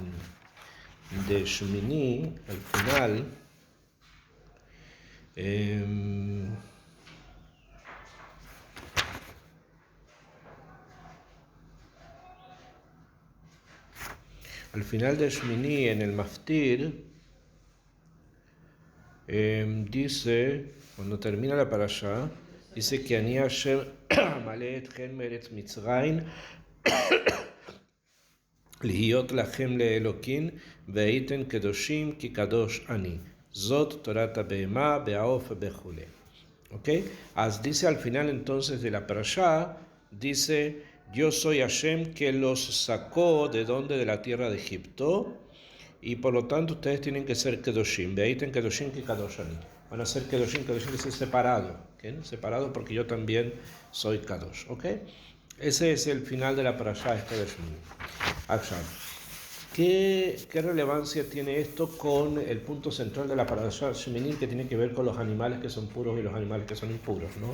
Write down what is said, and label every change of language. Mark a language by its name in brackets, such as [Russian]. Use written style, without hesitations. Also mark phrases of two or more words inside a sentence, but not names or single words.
[Spanish] Shmini, al final, al final de Shmini, en el Maftir, dice, cuando termina la parashá, dice que [Hebrew] אני השם מעלה אתכם מארץ מצרים להיות לכם לאלוקים והייתם קדושים כי קדוש אני. זאת תורת הבהמה, בעוף וכו'. ¿Ok? [Spanish] Dice al final entonces de la parashá, dice, yo soy Hashem que los sacó de donde, de la tierra de Egipto, y por lo tanto ustedes tienen que ser kedoshim. [Hebrew] והייתם קדושים כי קדוש אני. [Spanish] Van a ser kedoshim que es separado, ¿okay? Separado porque yo también soy kadosh, ¿ok? Ese es el final de la parashá esta de Shmini. ¿Qué relevancia tiene esto con el punto central de la parashá Shmini, que tiene que ver con los animales que son puros y los animales que son impuros, ¿no?